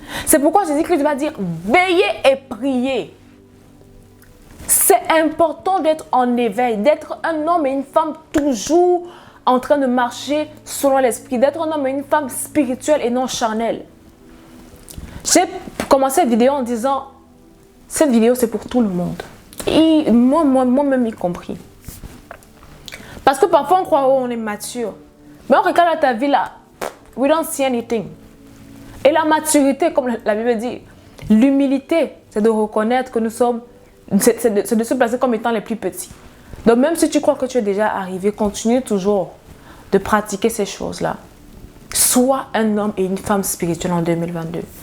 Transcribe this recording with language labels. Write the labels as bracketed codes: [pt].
[fr] C'est pourquoi Jésus-Christ va dire, veillez et priez. C'est important d'être en éveil, d'être un homme et une femme toujours en train de marcher selon l'esprit, d'être un homme et une femme spirituelle et non charnelle. J'ai commencé cette vidéo en disant, cette vidéo c'est pour tout le monde. Et moi-même y compris. Parce que parfois on croit, oh, on est mature. Mais on regarde ta vie là, [en] we don't see anything. [fr] Et la maturité, comme la Bible dit, l'humilité, c'est de reconnaître que nous sommes, c'est de se placer comme étant les plus petits. Donc même si tu crois que tu es déjà arrivé, continue toujours de pratiquer ces choses-là. Sois un homme et une femme spirituelle en 2022.